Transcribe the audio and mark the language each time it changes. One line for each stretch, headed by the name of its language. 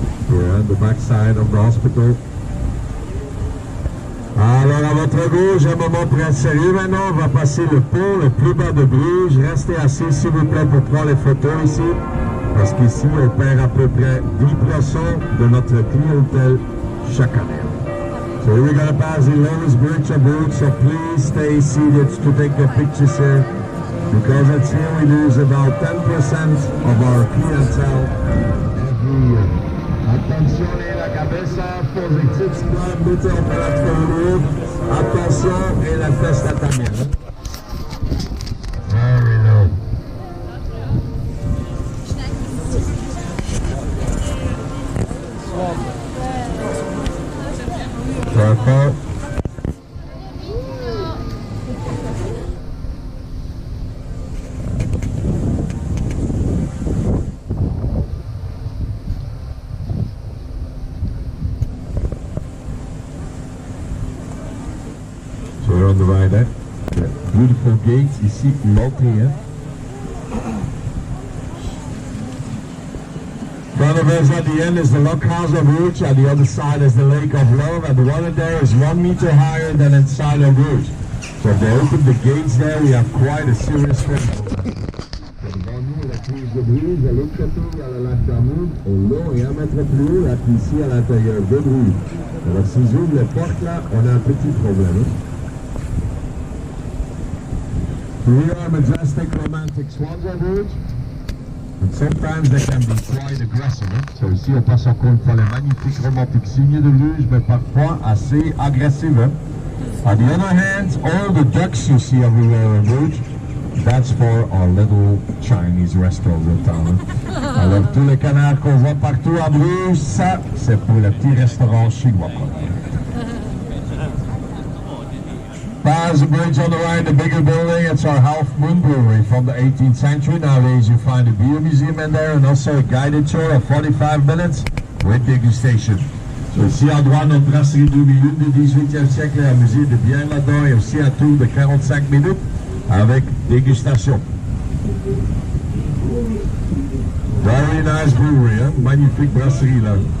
English: We're at the back side of the hospital.
French: Alors à votre gauche, un moment très sérieux maintenant, on va passer le pont le plus bas de Bruges. Restez assis s'il vous plaît pour prendre les photos ici, parce qu'ici on perd à peu près 10% de notre clientèle chaque année.
English: So we're going to pass the longest bridge of Bruges, so please stay seated to take your pictures here, because it's here we lose about 10% of our clientele every year.
French: Attention
Spanish: la cabeza, positivo,
French: mettez en place le attention et la
Italian: testa también.
English: Very low. Perfect. together. The beautiful gates
French: ici l'entrée.
English: Front of us at the end is the Lockhouse of Rouge, at the other side is the Lake of Love, and the water there is 1 meter higher than inside of Rouge. So if they open the gates there, we have quite a serious problem.
French: Devant nous, la crise de Bruges, à l'autre côté, il y a le lac d'Amour, au long et 1 mètre plus haut, là, ici à l'intérieur de Bruges. Alors si j'ouvre les portes là, on a un petit problème.
English: Here are majestic romantic swans of Bruges. And sometimes they can be quite aggressive.
French: So ici on passe encore une fois les magnifiques romantiques signes de Bruges, mais parfois assez agressives.
English: On the other hand, all the ducks you see everywhere in Bruges, that's for our little Chinese restaurants in town.
French: Alors tous les canards qu'on voit partout à Bruges, ça c'est pour les petits restaurants chinois.
English: There's a bridge on the right, the bigger building. It's our Half Moon Brewery from the 18th century. Nowadays you find a beer museum in there and also a guided tour of 45 minutes with degustation.
French: So ici à droite, notre brasserie 2001 du 18e siècle, un musée de bière là-dedans et aussi un tour de 45 minutes avec dégustation.
English: Very nice brewery, hein?
French: Magnifique brasserie là.